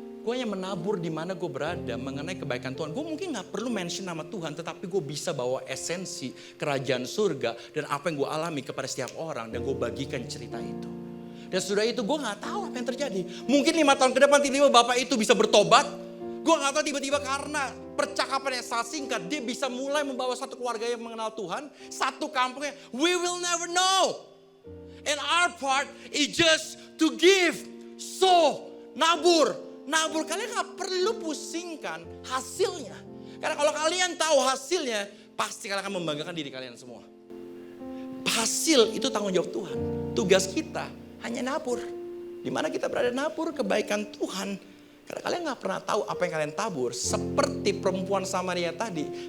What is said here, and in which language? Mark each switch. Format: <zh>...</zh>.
<id>Gue hanya menabur di mana gue berada mengenai kebaikan Tuhan. Gue mungkin gak perlu mention nama Tuhan, tetapi gue bisa bawa esensi kerajaan surga dan apa yang gue alami kepada setiap orang. Dan gue bagikan cerita itu. Dan sudah itu gue gak tahu apa yang terjadi. Mungkin 5 tahun ke depan tiba-tiba bapak itu bisa bertobat. Gue gak tahu tiba-tiba karena percakapan yang sangat singkat, dia bisa mulai membawa satu keluarga yang mengenal Tuhan. Satu kampungnya,</id> <en>we will never know. And our part is just to give, sow, nabur.</en> <id>Kalian gak perlu pusingkan hasilnya. Karena kalau kalian tahu hasilnya, pasti kalian akan membanggakan diri kalian semua. Hasil itu tanggung jawab Tuhan. Tugas kita hanya nabur. Dimana kita berada nabur kebaikan Tuhan. Karena kalian gak pernah tahu apa yang kalian tabur. Seperti perempuan Samaria tadi.</id>